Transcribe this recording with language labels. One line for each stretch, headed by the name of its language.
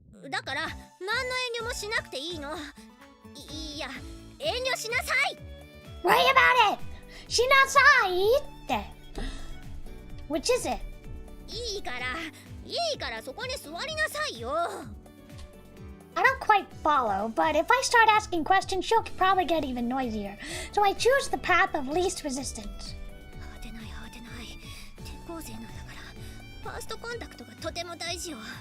Japanese: だから、何の遠慮もしなくていいの。いや、遠慮しなさい。
English: Worry about it! Shinasai! Which is it?
Japanese: いいからそこに座りなさいよ。
English: I don't quite follow, but if I start asking questions, she'll probably get even noisier. So I choose the path of least resistance.
Japanese: 慌てない。転校生なんだから、ファーストコンタクトがとても大事よ。